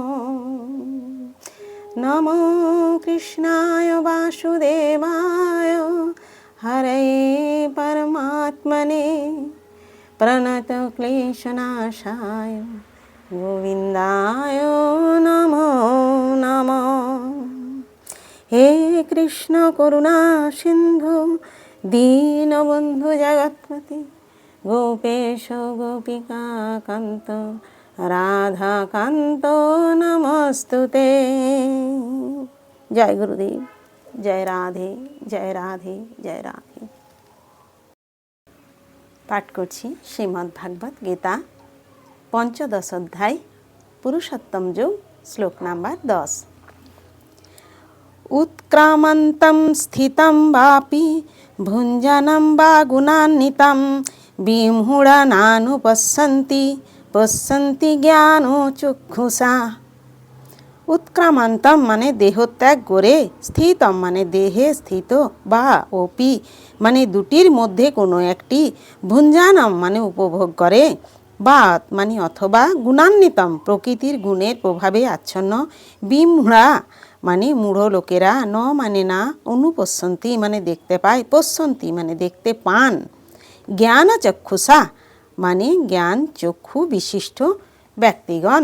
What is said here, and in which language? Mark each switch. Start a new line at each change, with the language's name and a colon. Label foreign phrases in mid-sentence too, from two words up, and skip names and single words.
Sanskrit: नमो कृष्णाय वासुदेवाय हरे परमात्मने प्रणतक्लेशनाशाय गोविन्दाय नमो नमः। हे कृष्ण करुणा सिन्धु दीनबन्धु जगत्पति गोपेश गोपिका कान्त राधा कान्त नमस्तुते।
Hindi: जय गुरुदेव, जय राधे जय राधे जय राधे।
Bangla: পাঠ করছি শ্রীমদ্ ভাগবত গীতা পঞ্চদশ অধ্যায় পুরুষোত্তম যোগ শ্লোক নম্বর 10।
Sanskrit: उत्क्रामन्तं स्थितं वापि भुञ्जनं वा गुणान्वितं विमूढानानुपश्यन्ति पश्यन्ति ज्ञानचक्षुषा।
Bangla: उत्क्रामन्तम মানে দেহত্যাগ করে, স্থিতম মানে দেহে স্থিত,
Sanskrit: বা অপি
Bangla: মানে দুটির মধ্যে কোনো একটি, ভুঞ্জানম মানে উপভোগ করে, বা মানে অথবা, গুণান্বিতম প্রকৃতির গুণের প্রভাবে আচ্ছন্ন, বিমূঢ়া মানে মূঢ় লোকেরা, ন মানে না, অনুপশ্যন্তি মানে দেখতে পায়, পশ্যন্তি মানে দেখতে পান,
Sanskrit: জ্ঞান চক্ষুষা
Bangla: মানে জ্ঞান চক্ষু বিশিষ্ট ব্যক্তিগণ।